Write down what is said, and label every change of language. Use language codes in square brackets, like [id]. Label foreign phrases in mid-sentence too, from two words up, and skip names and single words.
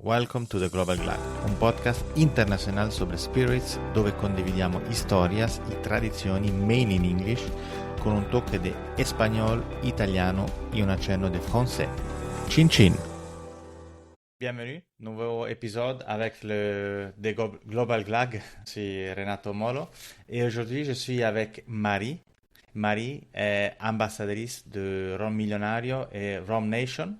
[en] Welcome to the Global Glad, [it] un podcast internazionale sobre spirits dove condividiamo stories e tradizioni [en] made in English [it] con un tocco di espagnol, italiano e un accenno di français. Chin chin! [fr] Bienvenue, nouveau épisode avec le The Global Glag, c'est Renato Molo et aujourd'hui je suis avec Marie. Marie est ambassadrice de Rome Millionario et Rome Nation.